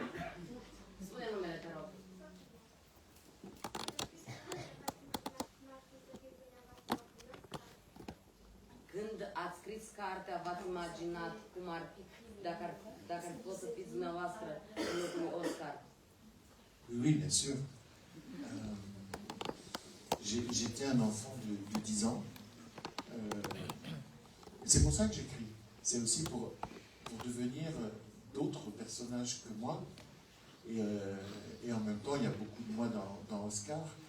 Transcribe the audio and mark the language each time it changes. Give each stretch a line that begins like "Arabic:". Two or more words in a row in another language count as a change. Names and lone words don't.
Romanian: Spune numele, te rog. Când ați scris cartea, v-ați imaginat cum ar fi, dacă ar fost să fiți dumneavoastră în locul lui Oscar?
French: Oui, bien sûr. J'étais un enfant de 10 ans. C'est pour ça que j'écris. C'est aussi pour devenir d'autres personnages que moi. Et en même temps, il y a beaucoup de moi dans Oscar.